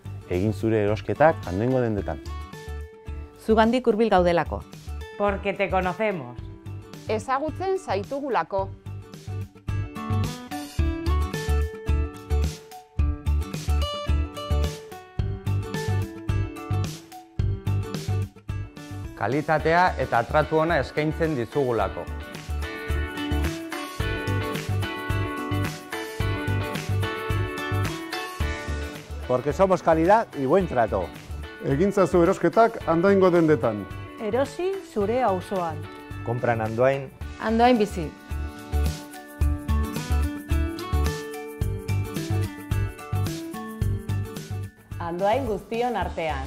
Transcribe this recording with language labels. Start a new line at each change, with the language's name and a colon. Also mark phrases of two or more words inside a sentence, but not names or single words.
Basque: Egin zure erosketak Andoaingo dendetan. Zugandik hurbil gaudelako.
Spanish: Porque te conocemos.
Basque: Ezagutzen zaitugulako. Kalitatea eta tratu ona eskaintzen dizugulako.
Spanish: Porque somos calidad y buen trato.
Basque: Egintzazu erosketak Andoaingo dendetan. Erosi zure auzoan.
Spanish: Compran Andoain.
Basque: Andoain bizi. Andoain guztion artean.